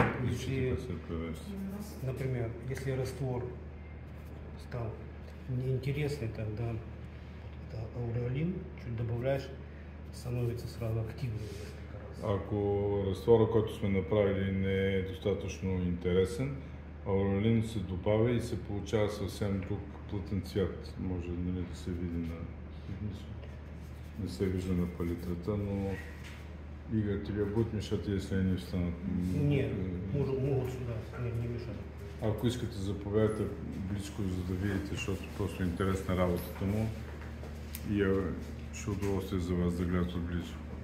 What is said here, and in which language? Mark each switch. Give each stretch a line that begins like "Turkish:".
Russian: Если, например, если раствор стал неинтересный, тогда ауреолин чуть добавляешь, становится сразу активным несколько раз.
Bulgarian: ако разтвора, който сме направили, не е достатъчно интересен, ауралин се добавя и се получава съвсем друг плътен цвят. Може да се види на... Не се вижда на палитрата, но Игорь,
Russian: тебе будет мешать, если они встанут? Нет, могут сюда, не мешают.
Bulgarian: Ако искате, заповядайте близко, за да видите, защото просто е интересна работата му и ще удоволствие за вас да гледате отблизо.